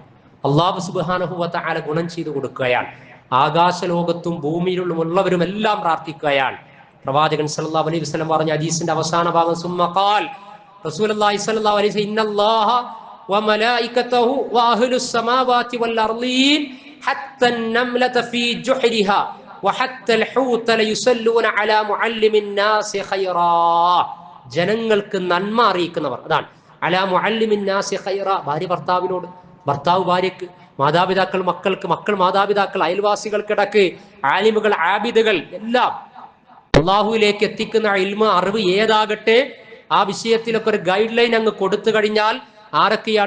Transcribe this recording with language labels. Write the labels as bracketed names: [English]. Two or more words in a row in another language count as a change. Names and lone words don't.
[Arabic] الله سبحانه وتعالى [Malayalam] ഗുണം ചെയ്തു കൊടുക്കുകയാണ്. ആകാശലോകത്തും ഭൂമിയിലുള്ളവരും എല്ലാം പ്രാർത്ഥിക്കുകയാണ്. [Arabic] പ്രവാചകൻ صلى الله عليه وسلم [Malayalam] പറഞ്ഞ ഹദീസിന്റെ അവസാന ഭാഗം, [Arabic] ثم قال رسول الله صلى الله عليه وسلم إن الله وملائكته وأهل السماوات والأرضين حتى النملة في جحرها وحتى الحوت ليصلون على معلم الناس خيرا. [Malayalam] ജനങ്ങൾക്ക് നന്മ അറിയിക്കുന്നവർ, അതാണ് [Arabic] على معلم الناس خيرا. [Malayalam] ഭാര്യ ഭർത്താവിനോട്, ഭർത്താവ് ഭാര്യക്ക്, മാതാപിതാക്കൾ മക്കൾക്ക്, മക്കൾ മാതാപിതാക്കൾ, അയൽവാസികൾക്കിടക്ക്, ആലിമുകൾ, ആബിദുകൾ, എല്ലാം അള്ളാഹുവിലേക്ക് എത്തിക്കുന്ന ഇൽമ, അറിവ് ഏതാകട്ടെ, ആ വിഷയത്തിലൊക്കെ ഒരു ഗൈഡ് ലൈൻ അങ്ങ് കൊടുത്തു കഴിഞ്ഞാൽ ആരൊക്കെയാണ്?